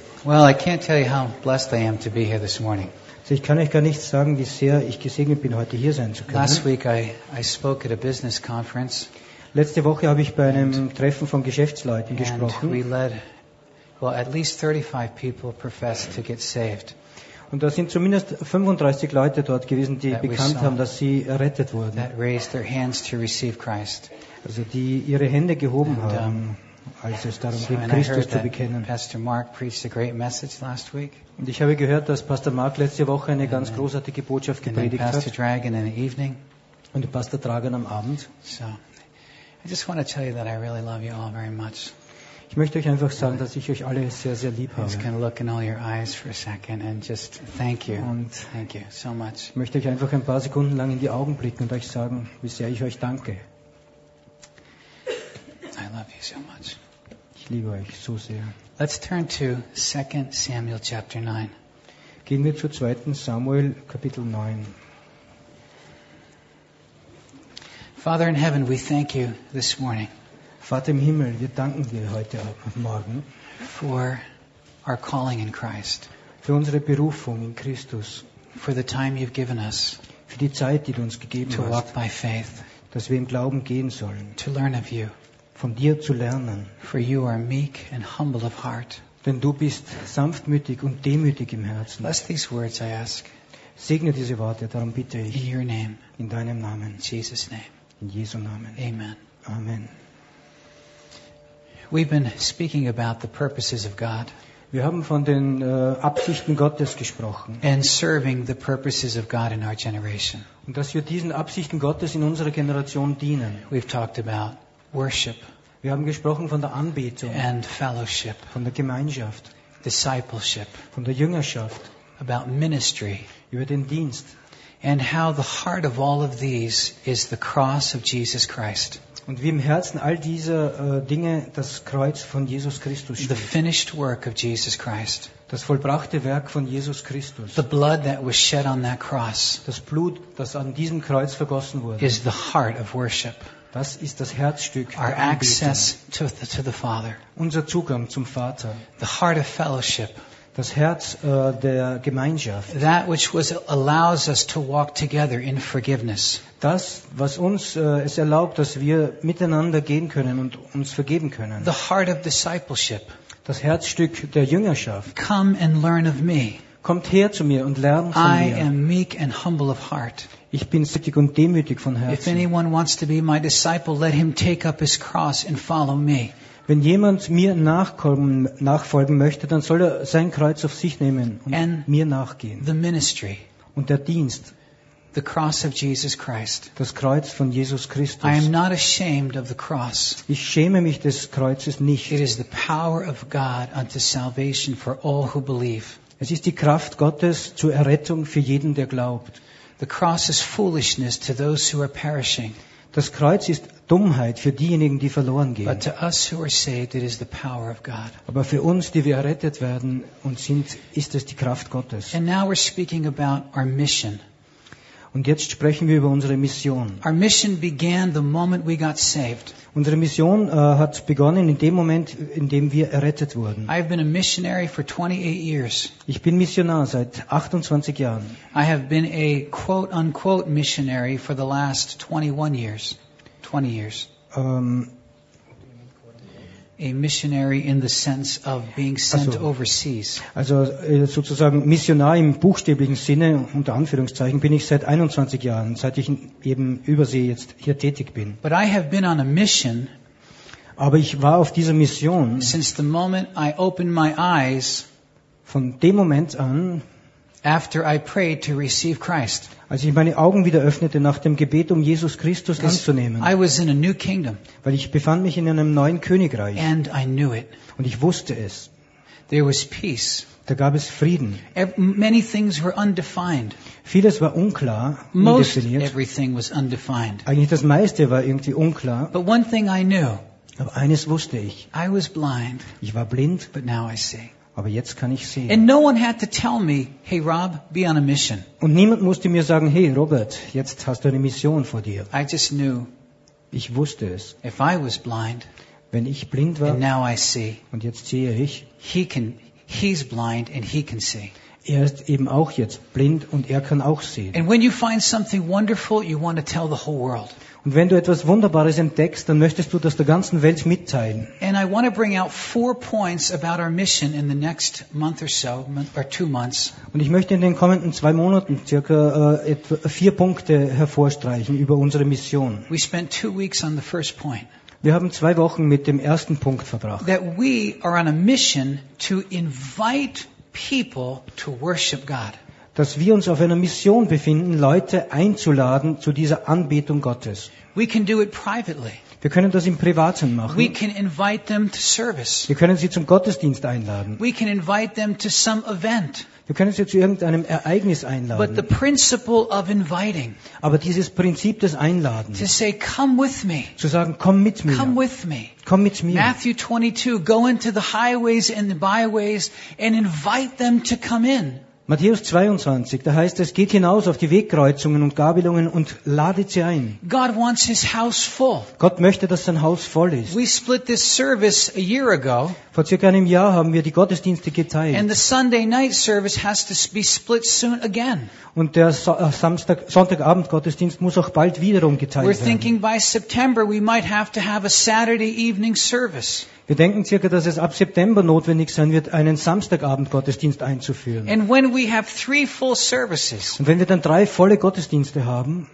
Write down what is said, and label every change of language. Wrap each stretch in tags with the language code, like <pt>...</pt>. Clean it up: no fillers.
<en>Well, I can't tell you how blessed I am to be here this morning.</en> <de>So ich kann euch gar nicht sagen, wie sehr ich gesegnet bin, heute hier sein zu können.</de> <en>Last week I spoke at a business conference.</en> <de>Letzte Woche habe ich bei einem Treffen von Geschäftsleuten gesprochen.</de> <en>We led, well, at least 35 people professed to get saved.</en> <de>Und da sind zumindest 35 Leute dort gewesen, die bekannt haben, dass sie errettet wurden.</de> <en>That raised their hands to receive Christ.</en> <de>Also die ihre Hände gehoben haben. Als es darum ging, Christus zu bekennen.</de> <en>Pastor Mark preached a great message last week.</en> <de>Und ich habe gehört, dass Pastor Mark letzte Woche eine ganz großartige Botschaft gepredigt hat.</de> <en>And Pastor Dragan in the evening.</en> <de>Und Pastor Dragan am Abend.</de> <en>So, I just want to tell you that I really love you all very much.</en> <de>Ich möchte euch einfach sagen, dass ich euch alle sehr, sehr lieb habe.</de> <en>I just can look in all your eyes for a second and just thank you.</en> <de>Und</de> <en>thank you so much.</en> <de>Ich möchte euch einfach ein paar Sekunden lang in die Augen blicken und euch sagen, wie sehr ich euch danke.</de> <en>I love you so much.</en> <de>Ich liebe euch so sehr.</de> <en>Let's turn to 2 Samuel chapter 9.</en> <de>Gehen wir zu 2. Samuel Kapitel 9.</de> <en>Father in heaven, we thank you this morning.</en> <de>Vater im Himmel, wir danken dir heute Morgen</de> <en>for our calling in Christ.</en> <de>Für unsere Berufung in Christus.</de> <en>For the time you've given us.</en> <de>Für die Zeit, die du uns gegeben</de> <en>to</en> <de>hast.</de> <en>To walk by faith.</en> <de>Dass wir im Glauben gehen sollen.</de> <en>To learn of you.</en> <de>Von dir zu lernen.</de> <en>For you are meek and humble of heart.</en> <de>Denn du bist sanftmütig und demütig im Herzen.</de> <en>Bless these words, I ask.</en> <de>Segne diese Worte, darum bitte ich.</de> <en>In your name.</en> <de>In deinem Namen.</de> <en>Jesus name.</en> <de>In Jesu Namen.</de> <en>Amen.</en> <de>Amen.</de> <en>We've been speaking about the purposes of God.</en> <de>Wir haben von den Absichten Gottes gesprochen.</de> <en>And serving the purposes of God in our generation.</en> <de>Und dass wir diesen Absichten Gottes in unserer Generation dienen.</de> <en>We've talked about worship.</en> <de>Wir haben gesprochen von der Anbetung.</de> <en>And fellowship.</en> <de>Von der Gemeinschaft.</de> <en>Discipleship.</en> <de>Von der Jüngerschaft.</de> <en>About ministry.</en> <de>Über den Dienst.</de> <en>And how the heart of all of these is the cross of Jesus Christ.</en> <de>Und wie im Herzen all dieser Dinge das Kreuz von Jesus Christus steht.</de> <en>The finished work of Jesus Christ.</en> <de>Das vollbrachte Werk von Jesus Christus.</de> <en>The blood that was shed on that cross.</en> <de>Das Blut, das an diesem Kreuz vergossen wurde.</de> <en>Is the heart of worship.</en> <de>Das ist das Herzstück</de> <en>our access to the Father.</en> <de>Unser Zugang zum Vater.</de> <en>The heart of fellowship.</en> <de>Das Herz der Gemeinschaft.</de> <en>That which was allows us to walk together in forgiveness.</en> <de>Das, was uns es erlaubt, dass wir miteinander gehen können und uns vergeben können.</de> <en>The heart of discipleship.</en> <de>Das Herzstück der Jüngerschaft.</de> <en>Come and learn of me.</en> <de>Kommt her zu mir und lernt von mir.</de> <en>I am meek and humble of heart.</en> <de>Ich bin sanftmütig und demütig von Herzen.</de> <en>If anyone wants to be my disciple, let him take up his cross and follow me.</en> <de>Wenn jemand mir nachfolgen möchte, dann soll er sein Kreuz auf sich nehmen und mir nachgehen.</de> <en>The ministry.</en> <de>Und der Dienst.</de> <en>The cross of Jesus Christ.</en> <de>Das Kreuz von Jesus Christus.</de> <en>I am not ashamed of the cross.</en> <de>Ich schäme mich des Kreuzes nicht.</de> <en>It is the power of God unto salvation for all who believe.</en> <de>Es ist die Kraft Gottes zur Errettung für jeden, der glaubt.</de> <en>The cross is foolishness to those who are perishing.</en> <de>Das Kreuz ist Dummheit für diejenigen, die verloren gehen.</de> <en>But to us who are saved, it is the power of God.</en> <de>Aber für uns, die wir errettet werden und sind, ist es die Kraft Gottes.</de> <en>And now we're speaking about our mission.</en> <de>Und jetzt sprechen wir über unsere Mission.</de> <en>Our mission began the moment we got saved.</en> <de>Unsere Mission hat begonnen in dem Moment, in dem wir errettet wurden.</de> <en>I've been a missionary for 28 years.</en> <de>Ich bin Missionar seit 28 Jahren.</de> <en>I have been a quote unquote missionary for the last 21 years. 20 years. A missionary in the sense of being sent overseas.</en> <de>Also sozusagen Missionar im buchstäblichen Sinne, unter Anführungszeichen, bin ich seit 21 Jahren, seit ich eben übersee jetzt hier tätig bin.</de> <en>But I have been on a mission.</en> <de>Aber ich war auf dieser Mission.</de> <en>Since the moment I opened my eyes.</en> <de>Von dem Moment an.</de> <en>After I prayed to receive Christ.</en> <de>Als ich meine Augen wieder öffnete nach dem Gebet, um Jesus Christus anzunehmen.</de> <en>I was in a new kingdom.</en> <de>Weil ich befand mich in einem neuen Königreich.</de> <en>And I knew it.</en> <de>Und ich wusste es.</de> <en>There was peace.</en> <de>Da gab es Frieden.</de> <en>Many things were undefined.</en> <de>Vieles war unklar,</de> <en>most</en> <de>undefiniert.</de> <en>Everything was undefined.</en> <de>Eigentlich das meiste war irgendwie unklar.</de> <en>But one thing I knew.</en> <de>Aber eines wusste ich.</de> <en>I was blind.</en> <de>Ich war blind.</de> <en>But now I see.</en> <de>Aber jetzt kann ich sehen.</de> <en>And no one had to tell me, hey Rob, be on a mission.</en> <de>Und niemand musste mir sagen, hey Robert, jetzt hast du eine Mission vor dir.</de> <en>I just knew.</en> <de>Ich wusste es.</de> <en>If I was blind,</en> <de>wenn ich blind war,</de> <en>and now I see.</en> <de>Und jetzt sehe ich.</de> <en>He can, He's blind and he can see.</en> <de>Er ist eben auch jetzt blind und er kann auch sehen.</de> <en>And when you find something wonderful, you want to tell the whole world.</en> <de>Und wenn du etwas Wunderbares entdeckst, dann möchtest du das der ganzen Welt mitteilen.</de> <en>And I want to bring out 4 points about our mission in the next month or so, or 2 months.</en> <de>Und ich möchte in den kommenden 2 Monaten circa etwa 4 Punkte hervorstreichen über unsere Mission.</de> <en>We spent 2 weeks on the first point.</en> <de>Wir haben 2 Wochen mit dem ersten Punkt verbracht.</de> <en>That we are on a mission to invite people to worship God.</en> <de>Dass wir uns auf einer Mission befinden, Leute einzuladen zu dieser Anbetung Gottes.</de> <en>We can do it privately.</en> <de>Wir können das im Privaten machen.</de> <en>We can invite them to service.</en> <de>Wir können sie zum Gottesdienst einladen.</de> <en>We can invite them to some event.</en> <de>Wir können sie zu irgendeinem Ereignis einladen.</de> <en>But the principle of inviting,</en> <de>aber dieses Prinzip des Einladens,</de> <en>to say, come with me,</en> <de>zu sagen, komm mit mir,</de> <en>come with me.</en> <de>Komm mit mir.</de> <en>Matthew 22, go into the highways and the byways and invite them to come in.</en> <de>Matthäus 22, da heißt es, geht hinaus auf die Wegkreuzungen und Gabelungen und ladet sie ein.</de> <en>God wants his house full.</en> <de>Gott möchte, dass sein Haus voll ist.</de> <en>We split this service a year ago.</en> <de>Vor circa einem Jahr haben wir die Gottesdienste geteilt.</de> <en>And the Sunday night service has to be split soon again.</en> <de>Und der Sonntagabend-Gottesdienst muss auch bald wiederum geteilt werden.</de> <en>We're thinking by September we might have to have a Saturday evening service.</en> <de>Wir denken circa, dass es ab September notwendig sein wird, einen Samstagabend-Gottesdienst einzuführen.</de> <en>And when we have 3 full services,</en> <de>und wenn wir dann 3 volle Gottesdienste haben,</de>